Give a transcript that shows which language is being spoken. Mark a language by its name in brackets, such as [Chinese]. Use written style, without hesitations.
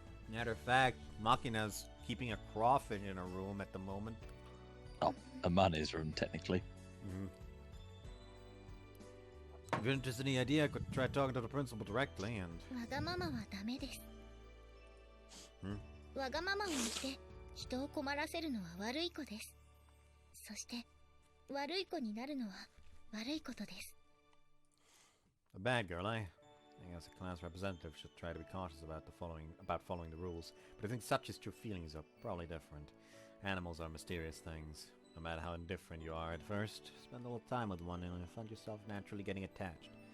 [English] Matter of fact, Makina's keeping a crawfish in her room at the moment. Oh, a man's room, technically. Mm-hmm. If you're interested in the idea, I could try talking to the principal directly and... [Japanese] わがままはダメです。わがままを言って人を困らせるのは悪い子です。そして悪い子になるのは悪いことです。 [English] A bad girl, eh? I think as a class representative should try to be cautious about following the rules, but I think Sachi's true feelings are probably different. Animals are mysterious things. No matter how indifferent you are at first, spend a little time with one and you'll find yourself naturally getting attached.